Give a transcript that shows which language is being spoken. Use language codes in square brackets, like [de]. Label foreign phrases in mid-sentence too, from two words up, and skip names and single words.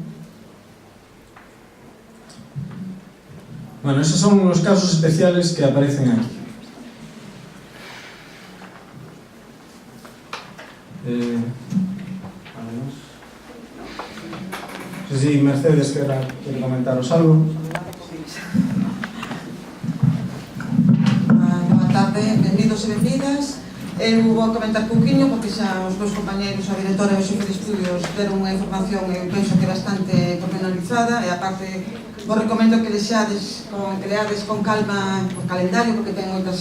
[es] Bueno, esos son los casos especiales que aparecen aquí. No sé si Mercedes quiere comentaros algo. [gl] Boa tarde, benvidos e benvidas. Eu vou comentar pouquinho porque xa os meus compañeiros, a directora e o xefe de estudios deron unha información, eu penso que bastante pormenorizada, e aparte vos recomendo que leades con calma o calendario porque ten